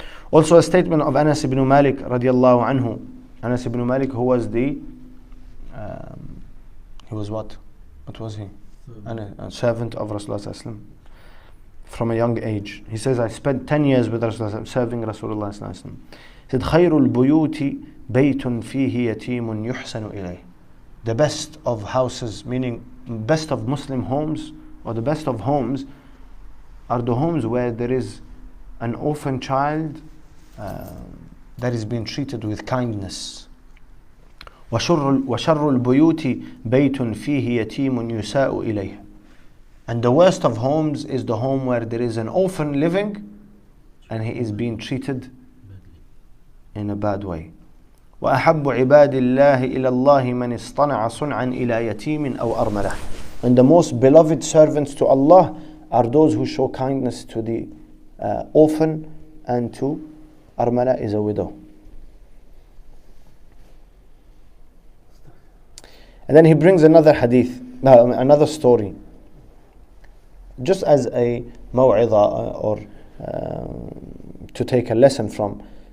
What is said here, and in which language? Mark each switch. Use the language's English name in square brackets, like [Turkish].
[English] Also, a statement of Anas ibn Malik radiallahu anhu. Anas ibn Malik, who was he was what? What was he? A servant of Rasulullah sallallahu alaihi wasallam from a young age. He says, I spent 10 years with Rasulullah, serving Rasulullah sallallahu alaihi wasallam. He said, [Arabic] خير البيوت بيت فيه يتيم يحسن إليه. [English] The best of houses, meaning best of Muslim homes, or the best of homes, are the homes where there is an orphan child that is being treated with kindness. [Arabic] وشر البيوت بيت فيه يتيم يساء إليه. [English] And the worst of homes is the home where there is an orphan living and he is being treated in a bad way. [Arabic] وأحب عباد الله إلى الله من اصطنع صنعا إلى يتيم أو أرملة. [English] And the most beloved servants to Allah are those who show kindness to the orphan and to Armala is a widow. And then he brings another hadith, another story, just as a maw'idha or to take a lesson from.